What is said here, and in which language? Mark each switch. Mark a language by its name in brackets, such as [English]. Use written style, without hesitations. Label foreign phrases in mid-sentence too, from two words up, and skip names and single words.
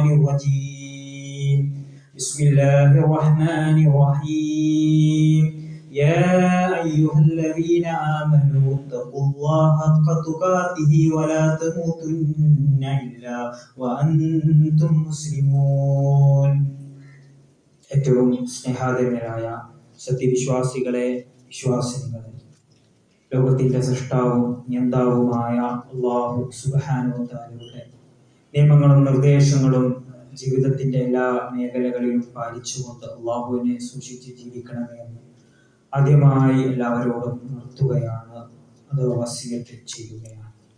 [Arabic] الرجيم بسم الله الرحمن الرحيم يا أيها الذين آمنوا اتقوا الله حق تقاته ولا تموتن إلا وأنتم مسلمون ഏറ്റവും [Malayalam] സ്നേഹാദരനായ സത്യവിശ്വാസികളെ വിശ്വാസിനികളെ ലോകത്തിന്റെ സൃഷ്ടാവും നിയന്താവുമായ അല്ലാഹു സുബ്ഹാനഹു വ തആലയുടെ നിയമങ്ങളും നിർദ്ദേശങ്ങളും ജീവിതത്തിന്റെ എല്ലാ മേഖലകളിലും പാലിച്ചുകൊണ്ട് അല്ലാഹുവിനെ സൂക്ഷിച്ച് ജീവിക്കണമേ എന്ന് ആദ്യമായി എല്ലാവരോടും നിർത്തുകയാണ്, അത് വസിയത്ത് ചെയ്യുകയാണ്.